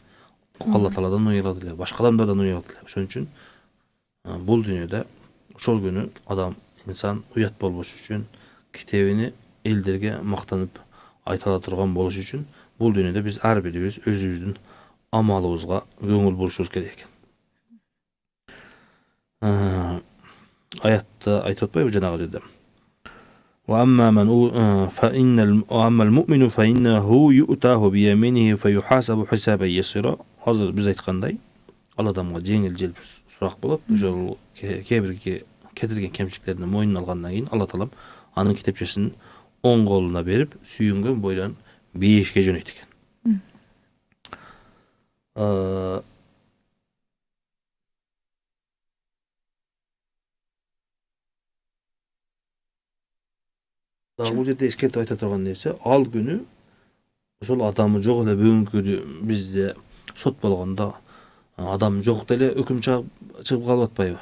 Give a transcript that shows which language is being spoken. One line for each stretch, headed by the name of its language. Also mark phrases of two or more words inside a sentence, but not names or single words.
Kyrgyz: Алла Тааладан уялат эле, башка адамдардан уялат эле. Ошон үчүн бул дүйнөдө ошол күнү адам, инсан уят болбош үчүн, китебини элдерге мактанып айта ала турган болуш үчүн бул дүйнөдө биз ар бирибиз өзүбүздүн амалыбызга көңүл бурушубуз керек экен. Аятта айтып атпайбы жанагы жерде?
Arabic: وأما المؤمن فإنه يؤتاه بيمينه فيحاسب حسابا يسيرا.
Kyrgyz: Азыр биз айткандай, ал адамга жеңил сурак болот. Ошол кээ-бирге кетирген кемчиликтерин мойнуна алгандан кийин Алла Таалам анын китепчесин оң колуна берип, сүйүнгөн бойдан бейишке жөнөйт экен. Бул жерде эскертип айта турган нерсе, ал күнү ошол адамы жок эле бүгүнкү бизде сот болгондо адам жок деле өкүм чыгып калып атпайбы?